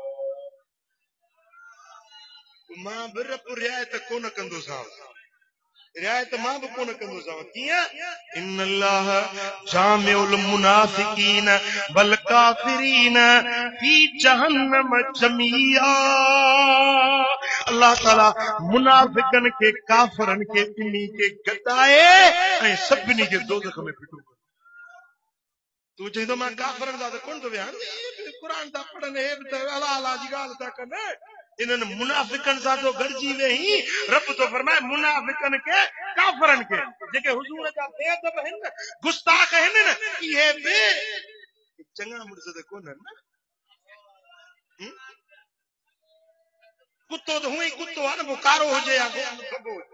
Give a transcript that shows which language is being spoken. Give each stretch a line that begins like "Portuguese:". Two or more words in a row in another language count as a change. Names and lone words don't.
Sindhi: मां बि रब रिआयत कोन कंदोसांव रिआयत मां बि कोन कंदोसांव कीअं
Arabic: إن الله جامع المنافقين والكافرين في جهنم جميعا
Sindhi: अल्लाह ताला मुनाफिकन के काफरन के इन्ही के गदाए ऐं सभिनी के दोज़ख में फिटो तू चईंदो मां काफरन दा कोन तो विया क़ुर ता पढ़नि हे बि अला अला जी ॻाल्हि था कनि इन्हनि मुनाफ़िकनि सां तो गॾिजी वेही रब तो फरमाए मुनाफ़िकनि के काफ़रनि के जेके हुजूर जा बेअदब आहिनि गुस्ताख आहिनि न इहे बि चङा मुड़िस त कोन्हनि न कुतो त हूअं ई कुतो आहे न पोइ कारो हुजे या बगो